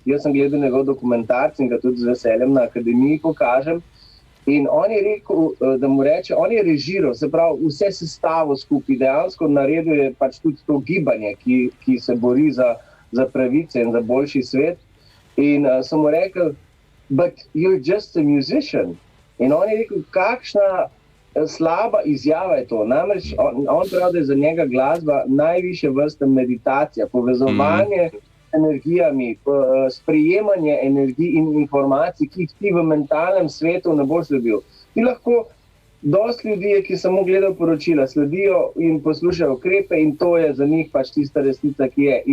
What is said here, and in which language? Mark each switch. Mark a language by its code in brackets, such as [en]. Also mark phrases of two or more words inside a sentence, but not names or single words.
[sl] Jaz sem gledal njegov dokumentarc in ga tudi z veseljem na akademiji pokažem. In on je rekel, da mu reče, on je režiral, se pravi, vse sestavo skupaj, dejansko naredil je pač tudi to gibanje, ki se bori za pravice in za boljši svet. In sem mu rekel, [en] but you're just a musician. [sl] In on je rekel, kakšna slaba izjava je to. Namreč on pravi, da je za njega glasba najvišja vrsta meditacija, povezovanje energijami, sprejemanje energij in informacij, ki jih ti v mentalnem svetu ne boš dobil. Ti lahko, dosti ljudi, ki samo gledajo poročila, sledijo in poslušajo ukrepe in to je za njih pač tista resnica, ki je.